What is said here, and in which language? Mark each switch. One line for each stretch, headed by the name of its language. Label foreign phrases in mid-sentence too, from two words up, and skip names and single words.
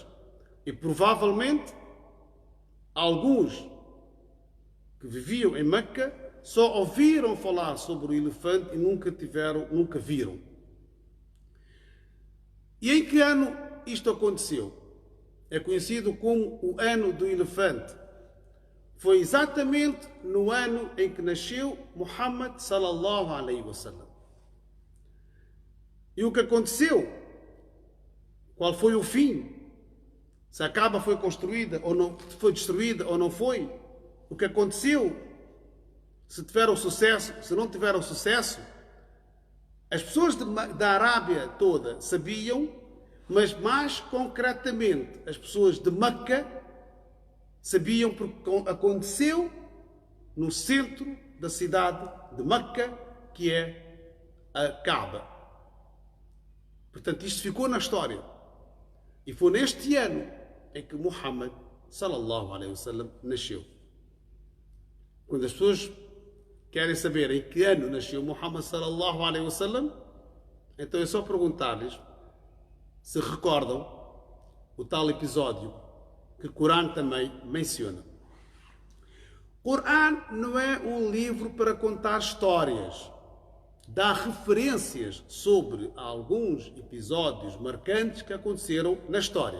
Portuguese: E provavelmente alguns que viviam em Meca só ouviram falar sobre o elefante e nunca viram. E em que ano isto aconteceu? É conhecido como o ano do elefante. Foi exatamente no ano em que nasceu Muhammad
Arabic: صلى الله عليه وسلم.
Portuguese: E o que aconteceu? Qual foi o fim? Se a Kaaba foi construída ou não, foi destruída ou não foi? O que aconteceu? Se tiveram sucesso, se não tiveram sucesso? As pessoas da Arábia toda sabiam, mas mais concretamente as pessoas de Meca sabiam porque aconteceu no centro da cidade de Meca, que é a Kaaba. Portanto, isto ficou na história. E foi neste ano em que Muhammad
Arabic: صلى الله عليه وسلم
Portuguese: nasceu. Quando as pessoas querem saber em que ano nasceu Muhammad
Arabic: صلى الله عليه وسلم,
Portuguese: então é só perguntar-lhes se recordam o tal episódio que o Corão também menciona. O Corão não é um livro para contar histórias. Dá referências sobre alguns episódios marcantes que aconteceram na história.